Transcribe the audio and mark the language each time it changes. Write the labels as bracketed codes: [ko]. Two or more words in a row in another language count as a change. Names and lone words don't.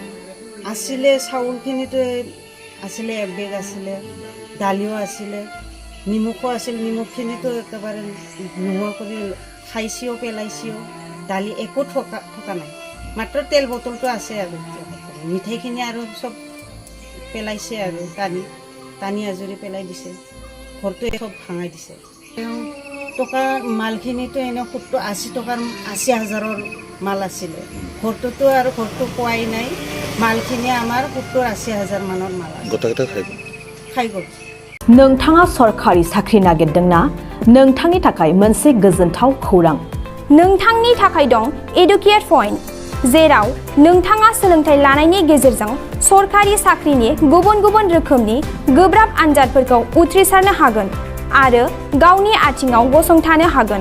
[as] আছিলে চাউলখিনিতো আছিলে এক বেগ আছিলে দালিও আছিলে নিমখো আছিল নিমখখিনিতো একেবাৰে নোহোৱা কৰি খাইছিও পেলাইছিও দালি একো থকা নাই মাত্ৰ তেল বটলটো আছে আৰু মিঠাইখিনি আৰু চব পেলাইছে আৰু টানি আজৰি পেলাই দিছে ঘৰটো চব ভাঙাই দিছে টকা মালখিনিতো এনে 80 টকাৰ 80,000ৰ মাল আছিলে ঘৰটোতো আৰু ঘৰটো পোৱাই নাই মালখিনি আমাৰ 70-80,000 মানৰ মাল খাই গ'ল [brx] नोंथाङा सरकारि साख्रि नागिरदोंना नोंथांनि थाखाय मोनसे गोजोनथाव खौरां नोंथांनि थाखाय दं एडुकेट पॉइंट जेराव नोंथाङा सोलोंथाइ लानायनि गेजेरजों सरकारि साख्रिनि गुबुन गुबुन रोखोमनि गोब्राब आनजादफोरखौ उथ्रिसारनो हागोन आरो गावनि आथिङाव गसंथानो हागोन